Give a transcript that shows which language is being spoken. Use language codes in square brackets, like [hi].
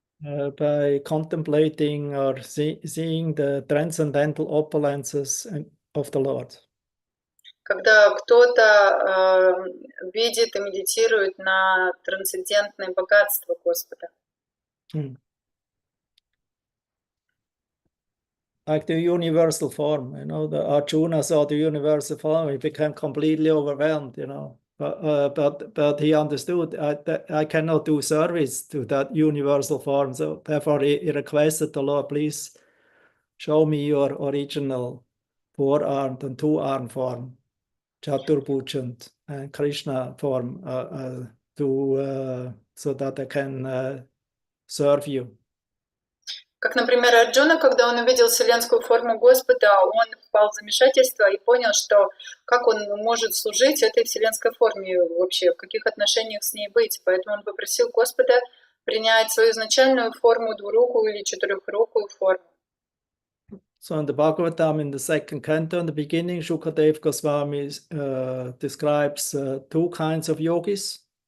[en] By contemplating or seeing the transcendental opulences of the Lord. [ru] Когда кто-то видит и медитирует на трансцендентное богатство Господа. [en] Like the universal form, the Arjuna saw the universal form, he became completely overwhelmed, but he understood I cannot do service to that universal form, so therefore he requested the Lord, please show me your original 4-armed and 2-armed form. Chaturbhuj and Krishna form so that I can serve you. [ru] Как, например, Арджуна, когда он увидел вселенскую форму Господа, он впал в замешательство и понял, что как он может служить этой вселенской форме вообще, в каких отношениях с ней быть. Поэтому он попросил Господа принять свою изначальную форму, двурукую или четырехрукую форму. [en] So in the Bhagavatam, in the second canto, in the beginning, Shukadev Goswami describes two kinds of yogis.